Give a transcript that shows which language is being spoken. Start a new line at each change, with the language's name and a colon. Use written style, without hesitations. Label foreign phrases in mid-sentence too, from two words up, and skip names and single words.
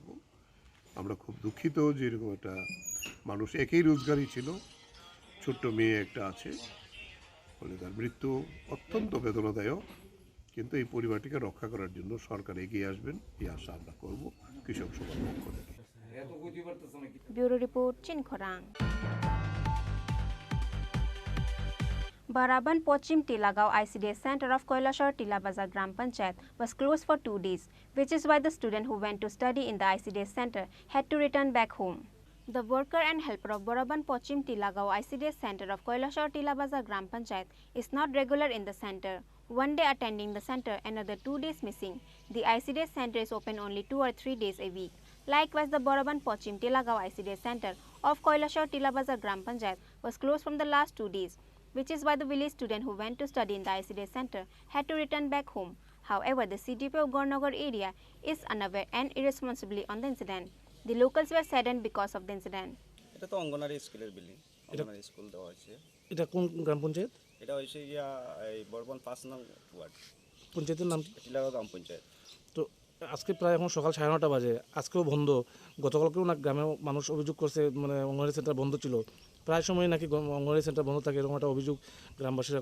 Bangla: আমরা খুব দুঃখিত যে এরকম একটা মানুষ, একই রোজগারই ছিল, ছোট্ট মেয়ে একটা আছে, ফলে তার মৃত্যু অত্যন্ত বেদনাদায়ক। কিন্তু এই পরিবারটিকে রক্ষা করার জন্য সরকার এগিয়ে আসবেন, এই আশা আমরা করব কৃষক সভার পক্ষ থেকে।
English: Bureau Report, Chini Khorang. Baraban Pochim Tilagaon ICDS Center of Koilashar Tilabazar Gram Panchayat was closed for 2 days, which is why the student who went to study in the ICDS center had to return back home. The worker and helper of Baraban Pochim Tilagaon ICDS Center of Koilashar Tilabazar Gram Panchayat is not regular in the center. One day attending the center, another 2 days missing. The ICDS center is open only 2 or 3 days a week. Likewise, the Baraban Pochim Tilagaon ICDS Center of Koilashar Tilabazar Gram Panchayat was closed from the last 2 days, which is why the village student who went to study in the ICDS center had to return back home. However, the CDP of Gornagar area is unaware and irresponsibly on the incident. The locals were saddened because of the incident.
Bangla: এটা তো অঙ্গনারী স্কুলের বিল্ডিং, অঙ্গনারী স্কুল দেওয়া হয়েছে। এটা কোন গ্রাম পঞ্চায়েত? এটা হচ্ছে এই বরবন 5 নং ওয়ার্ড। পঞ্চায়েতের নাম টিলাগাঁও গ্রাম পঞ্চায়েত। তো আজকে প্রায় এখন সকাল 9:30 বাজে, আজকেও বন্ধ। গতকালকেও না গ্রামের মানুষ অভিযোগ করছে, মানে অঙ্গনওয়াড়ি সেন্টার বন্ধ ছিল, প্রায় সময় নাকি অঙ্গনওয়াড়ি সেন্টার বন্ধ থাকে, এরকম একটা অভিযোগ গ্রামবাসীরা।